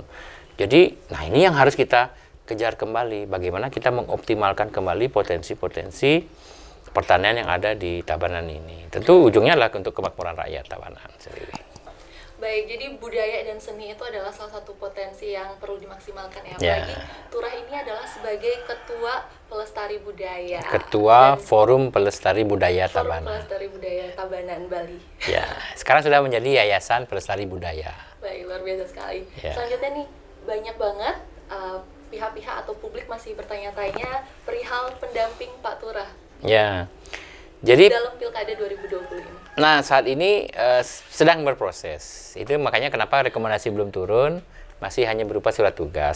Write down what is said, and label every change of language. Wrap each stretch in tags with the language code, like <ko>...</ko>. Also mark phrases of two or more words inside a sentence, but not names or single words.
<id>Jadi, nah ini yang harus kita kejar kembali, bagaimana kita mengoptimalkan kembali potensi-potensi pertanian yang ada di Tabanan ini. Tentu ujungnya adalah untuk kemakmuran rakyat Tabanan sendiri. Baik, jadi budaya dan seni itu adalah salah satu potensi yang perlu dimaksimalkan ya. Apalagi Turah ini adalah sebagai Ketua Pelestari Budaya. Ketua Forum Pelestari Budaya Tabanan. Forum Pelestari Budaya Tabanan, Bali. Ya, sekarang sudah menjadi Yayasan Pelestari Budaya. Baik, luar biasa sekali. Ya. Selanjutnya nih, banyak banget pihak-pihak atau publik masih bertanya-tanya perihal pendamping Pak Turah. Ya, jadi dalam Pilkada 2020 ini. Nah, saat ini sedang berproses. Itu makanya kenapa rekomendasi belum turun, masih hanya berupa surat tugas.</id>